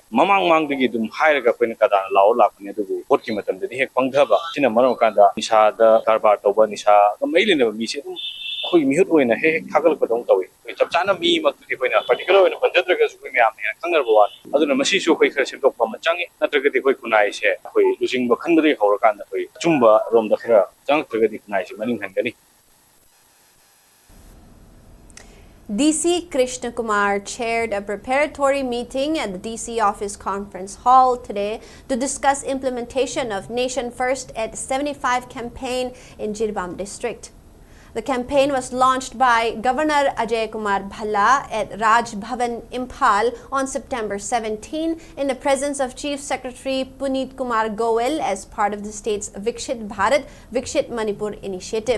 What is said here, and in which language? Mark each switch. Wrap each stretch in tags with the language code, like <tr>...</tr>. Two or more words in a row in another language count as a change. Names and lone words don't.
<mni>ꯃꯃꯥꯡꯗꯒꯤ ꯑꯗꯨꯝ ꯍꯥꯏꯔꯒ ꯑꯩꯈꯣꯏꯅ ꯀꯗꯥꯅ ꯂꯥꯎꯔ ꯂꯥꯛꯄꯅꯤ ꯑꯗꯨꯕꯨ ꯚꯣꯠꯀꯤ ꯃꯇꯝꯗꯗꯤ ꯍꯦꯛ ꯄꯪꯊꯕ ꯁꯤꯅ ꯃꯔꯝ ꯑꯣꯏꯔꯀꯥꯟꯗ ꯅꯤꯁꯥꯗ ꯀꯔꯕꯥꯔ ꯇꯧꯕ ꯅꯤꯁꯥꯒ ꯃꯔꯤ ꯂꯩꯅꯕ ꯃꯤꯁꯦ ꯑꯗꯨꯝ ꯑꯩꯈꯣꯏ ꯃꯤꯍꯨꯠ ꯑꯣꯏꯅ ꯍꯦꯛ ꯊꯥꯒꯠꯂꯛꯄꯗꯧꯅ ꯇꯧꯏ ꯆꯞ ꯆꯥꯅ ꯃꯤꯃꯛꯇꯨꯗꯤ ꯑꯩꯈꯣꯏꯅ ꯄꯥꯔꯇꯤꯀꯨꯂꯔ ꯑꯣꯏꯅ ꯄꯟꯖꯗ꯭ꯔꯒꯁꯨ ꯑꯩꯈꯣꯏ ꯃꯌꯥꯝꯅ ꯍꯦꯟꯅ ꯈꯪꯅꯔꯕ ꯋꯥꯅꯤ ꯑꯗꯨꯅ ꯃꯁꯤꯁꯨ ꯑꯩꯈꯣꯏ ꯈꯔ ꯁꯦꯝꯗꯣꯛꯄ ꯑꯃ ꯆꯪꯉꯤ ꯅꯠꯇ꯭ꯔꯒꯗꯤ ꯑꯩꯈꯣই ꯈꯨꯟꯅꯥꯏꯁꯦ ꯑꯩꯈꯣꯏ ꯂꯨꯆꯤꯡꯕ ꯈꯟꯕꯗꯒꯤ ꯍꯧꯔꯀꯥꯟꯗ ꯑꯩꯈꯣꯏ ꯑꯆꯨꯝꯕ ꯔꯣꯝꯗ ꯈꯔ ꯆꯪꯉꯛꯇ꯭ꯔꯒꯗꯤ ꯈꯨꯟꯅꯥꯏꯁꯦ ꯃꯅꯤꯡ ꯍꯟꯒꯅꯤ</mni> <en>DC Krishna Kumar chaired a preparatory meeting at the DC Office Conference Hall today to discuss implementation of Nation First at 75 campaign in Jirbam district. The campaign was launched by Governor Ajay Kumar Bhalla at Raj Bhavan, Imphal on September 17 in the presence of Chief Secretary Puneet Kumar Goel as part of the state's Vikshit Bharat, Vikshit Manipur initiative.</en>